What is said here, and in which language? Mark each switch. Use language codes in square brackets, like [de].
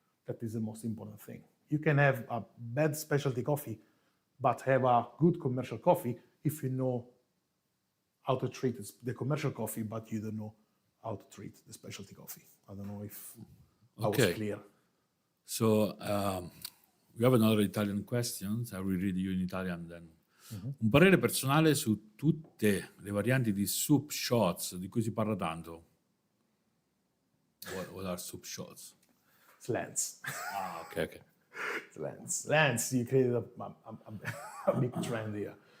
[en] That is the most important thing. You can have a bad specialty coffee, but have a good commercial coffee if you know how to treat the commercial coffee, but you don't know how to treat the specialty coffee. I don't know if I was clear. So we have another Italian question. I will read you in Italian then. [it] Un parere personale su tutte le varianti di soup shots di cui si parla tanto. [en] What are soup shots? It's Lance. Okay, okay. It's Lance. Lance, you created a big trend here.